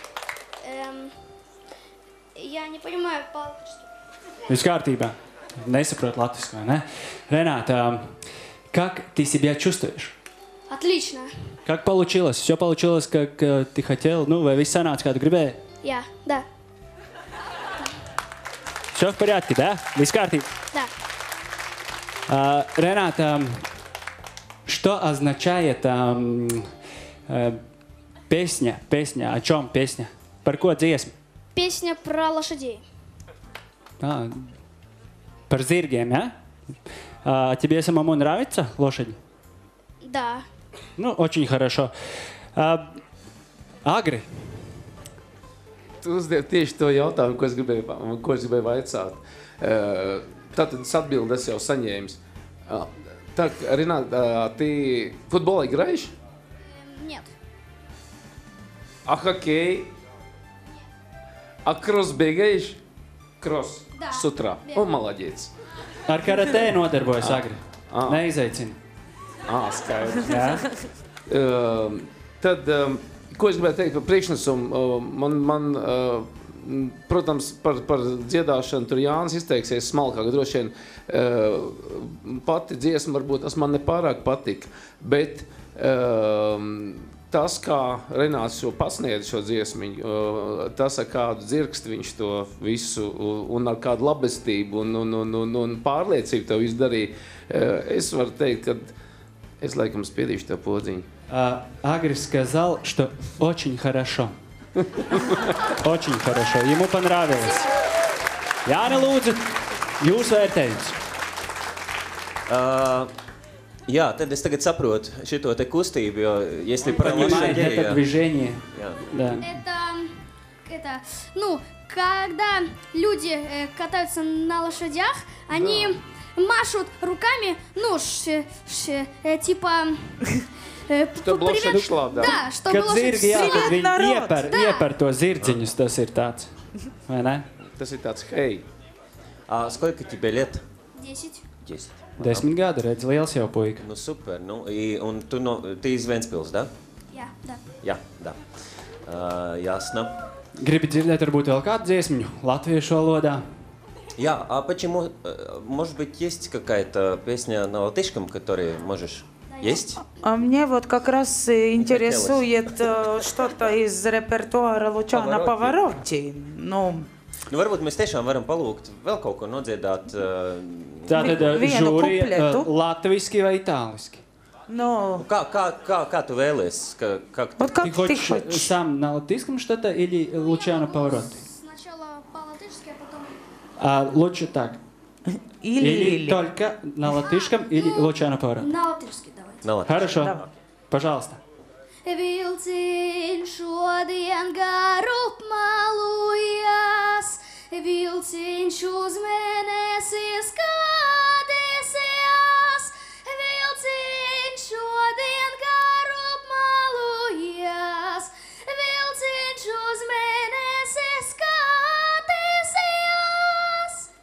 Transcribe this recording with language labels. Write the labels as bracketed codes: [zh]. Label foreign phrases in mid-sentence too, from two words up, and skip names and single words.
[ru] Я не понимаю по-латышски. [lv] Viss kārtībā. Nesaprot latviski, vai ne? [ru] Рената, как ты себя чувствуешь? Отлично. Как получилось? Все получилось, как ты хотел? Ну, [lv] vai viss sanāca, kā tu gribēji? [ru] Да. Все в порядке, да? [lv] Viss kārtībā? [ru] Да. Рената, что означает песня? О чем песня? [lv] Par ko dziesma? [ru] Песня про лошадей. [lv] Par zirgiem, ja? [ru] Тебе самому нравится лошадь? Да. Ну, очень хорошо. [lv] Agri. Tu uzdevi tieši to jautājumu, ko es gribēju vaicāt. Tātad atbildes jau saņēmis. [ru] Так, Ренат, ты в футбол играешь? Нет. А хоккей? А кросс бегаешь? Кросс. Да. С утра. О, молодец. [lv] Ar karatē nodarbojas Agri. Neizaicina. Skaidrs. Jā. Tad, ko es gribēju teikt par priekšnesumu? Man protams, par dziedāšanu tur Jānis izteiksies smalkāk. Droši vien pati dziesma varbūt tas man nepārāk patika, bet tas, kā Renāts šo pasniedz šo dziesmiņu, tas, ar kādu dzirksti viņš to visu un ar kādu labestību un pārliecību to visu darīja, es varu teikt, ka es laikam spiedīšu tev podziņu. [ru] Agri сказал, что очень хорошо. Очень хорошо. Ему понравилось. [lv] Jāni, lūdzu, jūs vērtējums. Jā, tad es tagad saprotu šito te kustību, jo, [ru] если про Понимаете, лошадей... это движение. [lv] Jā. [ru] Да. Это это, ну, когда люди катаются на лошадях, они машут руками, ну, типа... Чтобы лошадь шла, да. Да, чтобы [lv] Kad [ru] лошадь... [lv] zirgi, jā, kad viņi narod! ieper to zirdziņus, tas ir tāds. Vai ne? Tas ir tāds, hei, [ru] А сколько тебе лет? 10. 10. [lv] 10 gadi, redz, liels jau puika. [ru] Ну супер. Ну, un ты из Ventspils, да? Я, да. Jā, да. Ясно. [lv] Gribi dzirdēt, varbūt vēl kādu dziesmiņu latviešu valodā? [ru] Я, а почему, может быть, есть какая-то песня на латышском, которую можешь? Есть? А мне вот как раз интересует что-то из репертуара Лучана Паваротти. Ну, [lv] Nu, varbūt mēs tiešām varam palūgt vēl kaut ko nodziedāt. Tātad Vienu žūrija kupletu. latviski vai itāliski? [ru] ну, [lv] Kā tu vēlies? [ru] Как вот как Ты ты хочешь хочешь. сам на латышском что-то или Лучано Паваротти? Сначала по-латышски, а потом... Лучше так. Или только на латышском, или Лучано Паваротти. На латышски давайте. [lv] Na, labi. [ru] Хорошо. Давай. Пожалуйста. [lv] Vilciņš šodien garup malujas, vilciņš uz mēnesi skatīsies. Vilciņš šodien garup malujas, vilciņš uz mēnesi skatīsies.